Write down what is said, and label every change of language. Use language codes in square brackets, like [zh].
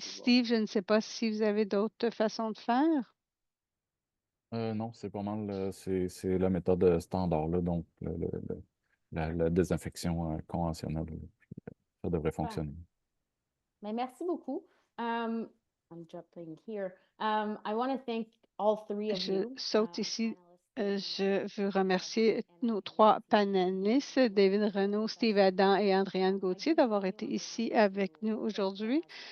[fr] Steve, je ne sais pas si vous avez d'autres façons de faire. Non, c'est pas mal, c'est la méthode standard, là, donc la désinfection conventionnelle, ça devrait fonctionner. Mais merci beaucoup. [en] I'm jumping here. I want to thank all three of you. [fr] Je saute ici. Je veux remercier nos 3 panélistes, David Renaud, Steve Adam et Andréane Gauthier, d'avoir été ici avec nous aujourd'hui.